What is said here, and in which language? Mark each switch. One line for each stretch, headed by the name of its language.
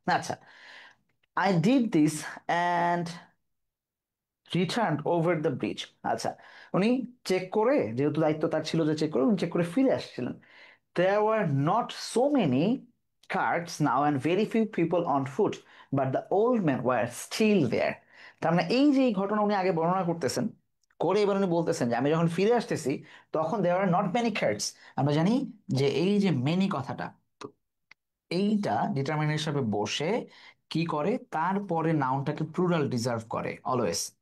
English: আচ্ছা, I did this and return over the bridge.
Bangla: আচ্ছা, উনি চেক করে, যেহেতু দায়িত্ব তার ছিল যে চেক করে, উনি চেক করে ফিরে আসছিলেন।
English: There were not so many carts now and very few people on foot, but the old men were still there.
Bangla: তার মানে এই যে এই ঘটনা উনি আগে বর্ণনা করতেছেন, করে এবার উনি বলতেছেন যে আমি যখন ফিরে আসতেছি তখন
English: there were not many carts।
Bangla: আমরা জানি যে এই যে মেনি কথাটা, এইটা ডিটারমিনার হিসাবে বসে কি করে, তারপরে নাউনটাকে প্লুরাল ডিজার্ভ করে অলওয়েজ।